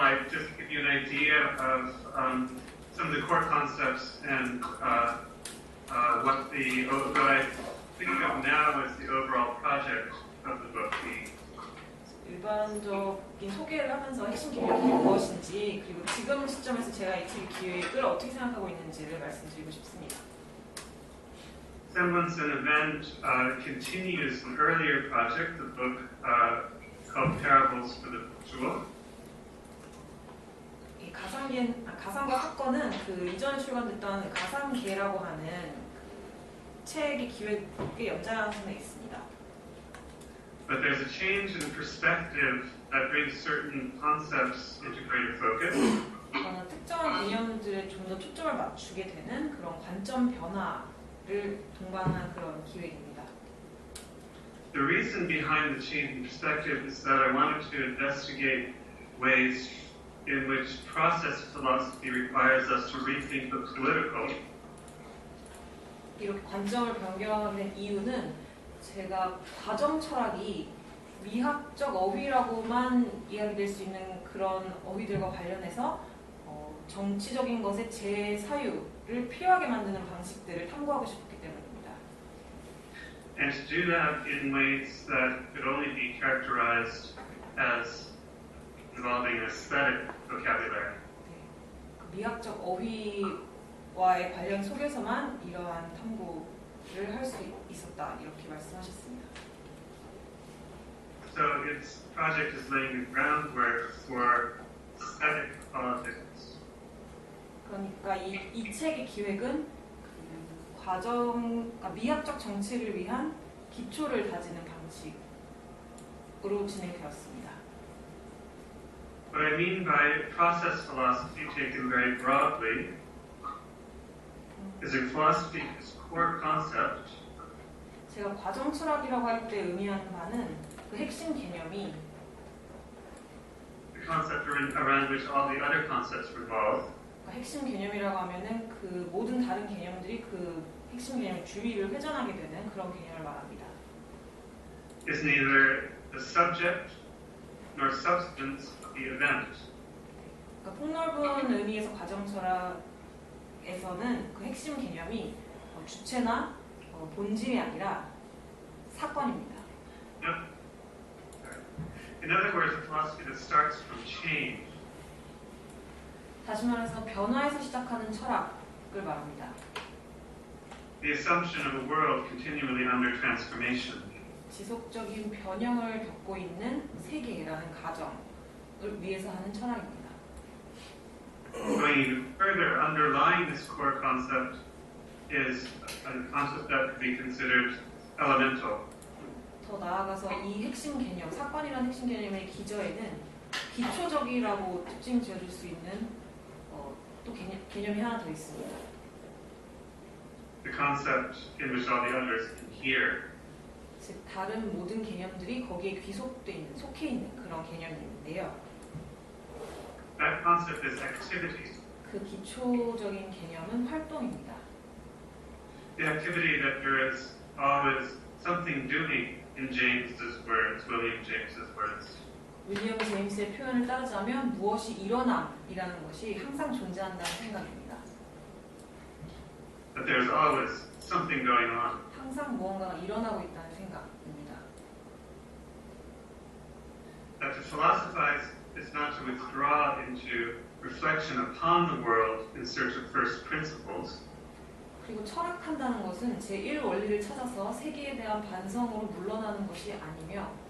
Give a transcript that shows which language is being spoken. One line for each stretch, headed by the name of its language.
English: Just to give you an idea of some of the core concepts and what I think of now as the overall project of the book.
Korean: 일반적인 소개를 하면서 핵심 개념이 무엇인지, 그리고 지금 시점에서 제가 이 책 기획을 어떻게 생각하고 있는지를 말씀드리고 싶습니다.
English: Semblance and Event continues an earlier project, the book called Parables for the Jewel.
Korean: 이 가상가 사건은 그 이전에 출간됐던 가상계라고 하는 책의 기획의 연장선에 있습니다.
English: But there's a change in perspective that brings certain concepts into greater focus.
Korean: 특정한 개념들에 좀 더 초점을 맞추게 되는 그런 관점 변화를 동반한 그런 기획입니다.
English: The reason behind the change in perspective is that I wanted to investigate ways in which process philosophy requires us to rethink the political.
Korean: 이렇게 관점을 변경하는 이유는 제가 과정 철학이 미학적 어휘라고만 이야기될 수 있는 그런 어휘들과 관련해서 정치적인 것의 제사유를 필요하게 만드는 방식들을 탐구하고 싶기 때문입니다.
English: And to do that in ways that could only be characterized as involving aesthetic vocabulary.
Korean: 미학적 어휘와의 관련 속에서만 이러한 탐구를 할 수 있었다, 이렇게 말씀하셨습니다.
English: So its project is laying the groundwork for aesthetic politics.
Korean: 그러니까 이 책의 기획은 그 그러니까 미학적 정치를 위한 기초를 다지는 방식으로 진행되었습니다.
English: What I mean by process philosophy taken very broadly is a philosophy whose core concept
Korean: 제가 과정 철학이라고 할 때 의미하는 바는 그 핵심 개념이
English: the concept around which all the other concepts revolve.
Korean: 그러니까 핵심 개념이라고 하면은 그 모든 다른 개념들이 그 핵심 개념 주위를 회전하게 되는 그런 개념을 말합니다.
English: Is neither the subject nor substance of the event.
Korean: 그러니까 폭넓은 의미에서 과정 철학에서는 그 핵심 개념이 주체나 본질이 아니라 사건입니다.
English: In other words, a philosophy that starts from change.
Korean: 다시 말해서 변화에서 시작하는 철학을 말합니다.
English: The assumption of a world continually under transformation.
Korean: 지속적인 변형을 겪고 있는 세계라는 가정을 위해서 하는 철학입니다.
English: Going even further, underlying this core concept is a concept that could be considered elemental.
Korean: 더 나아가서 이 핵심 개념, 사건이라는 핵심 개념의 기저에는 기초적이라고 특징 지어줄 수 있는 또 개념이 하나 더 있습니다.
English: The concept in which all the others adhere.
Korean: 즉 다른 모든 개념들이 거기에 귀속돼 있는, 속해 있는 그런 개념인데요.
English: That concept is activity.
Korean: 그 기초적인 개념은 활동입니다.
English: The activity that there is always something doing in James's words, William James's words.
Korean: 윌리엄 제임스의 표현을 따르자면 무엇이 일어남이라는 것이 항상 존재한다는 생각입니다.
English: That there's always something going on.
Korean: 항상 무언가가 일어나고 있다는 생각입니다.
English: That to philosophize is not to withdraw into reflection upon the world in search of first principles.
Korean: 그리고 철학한다는 것은 제1 원리를 찾아서 세계에 대한 반성으로 물러나는 것이 아니며